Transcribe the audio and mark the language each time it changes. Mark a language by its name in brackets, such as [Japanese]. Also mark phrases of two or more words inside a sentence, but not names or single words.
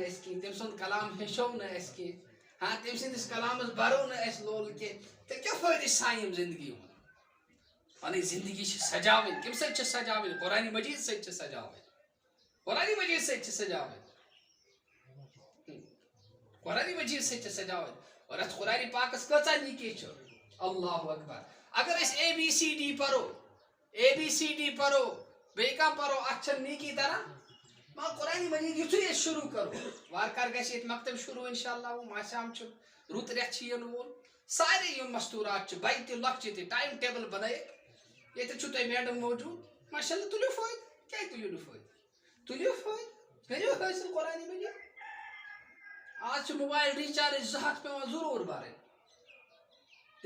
[Kashmiri] أسۍ کینٛہہ تٔمۍ سُنٛد کلام ہیٚچھو نہٕ أسۍ کینٛہہ ہاں تٔمۍ سٕنٛدِس کلامس برو نہٕ اَسہِ لول کینٛہہ تیٚلہِ کیٛاہ فٲیدٕ چھِ سانہِ یِم زندگی ہُنٛد پنٕنۍ زندگی چھِ سجاوٕنۍ کمہِ سۭتۍ چھِ سجاوٕنۍ قرآنِ مجیٖد سۭتۍ چھِ سجاوٕنۍ قرآنِ مجیٖد سۭتۍ چھِ سجاوٕنۍ [Urdu] قرآن مجید سے سجاوٹ [Kashmiri] اور ات قرآن پاکس کچا نیکی چھ [Arabic] اللہ اکبر [Kashmiri] اگر اس [English] A B C D [Kashmiri] پرو بیٚیہِ کانٛہہ پرو اتھ نیکی تران مگر قرآن مجید یُتھُے أسۍ شروع کرو وار کار گژھِ ییٚتہِ مکتب شروع انشاءاللہ ماسام چھُ رُت رٮ۪تھ چھِ یِنہٕ وول سارے یِم مستوٗرات چھِ بَجہِ تہِ لۄکچہِ تہِ [English] time table [Kashmiri] بنٲیِتھ ییٚتہِ چھُو تۄہہِ میڈم موجوٗد [Arabic] ماشاء اللہ [Kashmiri] تُلِو فٲیدٕ کیٛازِ تُلِو نہٕ فٲیدٕ تُلِو فٲیدٕ کٔرِو حٲصِل قرآن مجید آج چھُ [English] mobile recharge [Kashmiri] 200 پیٚوان ضروٗر بَرٕنۍ تہِ